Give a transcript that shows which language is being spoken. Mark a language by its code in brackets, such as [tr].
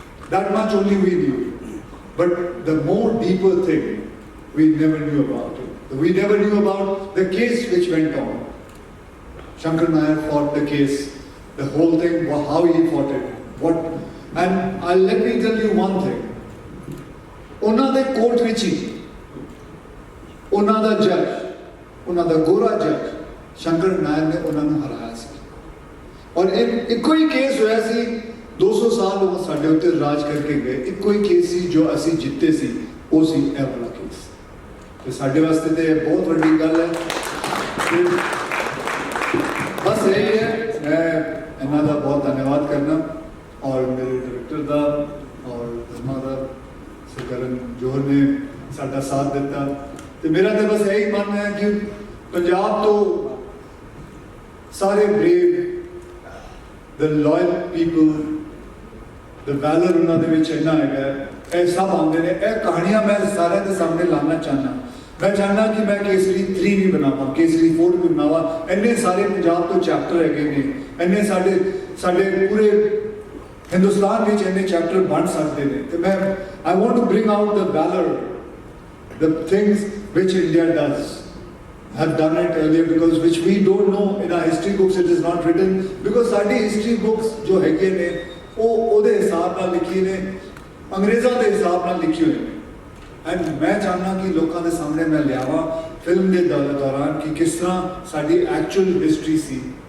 [en] That much only we knew, but the more deeper thing we never knew about it. We never knew about the case which went on. Shankar Nair fought the case, the whole thing, how he fought it, and let me tell you one thing. [pa] ਉਹਨਾਂ ਦੇ court ਵਿੱਚ ਹੀ ਉਹਨਾਂ ਦਾ ਜੱਜ, ਉਹਨਾਂ ਦਾ ਗੋਰਾ ਜੱਜ ਸ਼ੰਕਰ ਨਾਇਰ ਨੇ ਉਹਨਾਂ ਨੂੰ ਹਰਾਇਆ ਸੀ। ਔਰ ਇੱਕੋ ਹੀ ਕੇਸ ਹੋਇਆ ਸੀ, 200 ਸਾਲ ਉਹ ਸਾਡੇ ਉੱਤੇ ਰਾਜ ਕਰਕੇ ਗਏ, ਇੱਕੋ ਹੀ ਕੇਸ ਸੀ ਜੋ ਅਸੀਂ ਜਿੱਤੇ ਸੀ, ਉਹ ਸੀ ਇਹ ਵਾਲਾ ਕੇਸ। ਤੇ ਸਾਡੇ ਵਾਸਤੇ ਤੇ ਇਹ ਬਹੁਤ ਵੱਡੀ ਗੱਲ ਹੈ। ਬਸ ਇਹ ਹੈ, ਮੈਂ ਇਹਨਾਂ ਦਾ ਬਹੁਤ ਧੰਨਵਾਦ ਕਰਨਾ ਔਰ ਮੇਰੇ ਡਾਇਰੈਕਟਰ ਦਾ ਔਰ ਧਰਮਾ ਦਾ ਕਰਨ ਜੋਹਰ ਨੇ ਸਾਡਾ ਸਾਥ ਦਿੱਤਾ। ਤੇ ਮੇਰਾ ਤਾਂ ਬਸ ਇਹੀ ਮੰਨਣਾ ਹੈ ਕਿ ਪੰਜਾਬ ਤੋਂ ਸਾਰੇ ਬ੍ਰੇਵ, [en] the loyal people, the valour [pa] ਉਹਨਾਂ ਦੇ ਵਿੱਚ ਇੰਨਾ ਹੈਗਾ, ਇਹ ਸਭ ਆਉਂਦੇ ਨੇ। ਇਹ ਕਹਾਣੀਆਂ ਮੈਂ ਸਾਰਿਆਂ ਦੇ ਸਾਹਮਣੇ ਲਾਉਣਾ ਚਾਹੁੰਦਾ। ਮੈਂ ਚਾਹੁੰਦਾ ਕਿ ਮੈਂ ਕੇਸਰੀ 3 ਵੀ ਬਣਾਵਾਂ, ਕੇਸਰੀ 4 ਵੀ ਬਣਾਵਾਂ। ਇੰਨੇ ਸਾਰੇ ਪੰਜਾਬ ਤੋਂ ਚੈਪਟਰ ਹੈਗੇ ਨੇ, ਇੰਨੇ ਸਾਡੇ ਪੂਰੇ ਹਿੰਦੁਸਤਾਨ ਵਿੱਚ ਇੰਨੇ ਚੈਪਟਰ ਬਣ ਸਕਦੇ ਨੇ। ਤੇ ਮੈਂ [en] I want to bring out the valor, the things which India does, have done it earlier, because which we don't know in our history books, it is not written, because [pa] ਸਾਡੀ history books ਜੋ ਹੈਗੇ ਨੇ ਉਹ ਉਹਦੇ ਹਿਸਾਬ ਨਾਲ ਲਿਖੀ ਨੇ, ਅੰਗਰੇਜ਼ਾਂ ਦੇ ਹਿਸਾਬ ਨਾਲ ਲਿਖੀ ਹੋਈ ਨੇ। ਐਂਡ ਮੈਂ ਚਾਹੁੰਦਾ ਕਿ ਲੋਕਾਂ ਦੇ ਸਾਹਮਣੇ ਮੈਂ ਲਿਆਵਾਂ ਫਿਲਮ ਦੇ ਦੌਰਾਨ ਕਿ ਕਿਸ ਤਰ੍ਹਾਂ ਸਾਡੀ ਐਕਚੁਅਲ ਹਿਸਟਰੀ ਸੀ।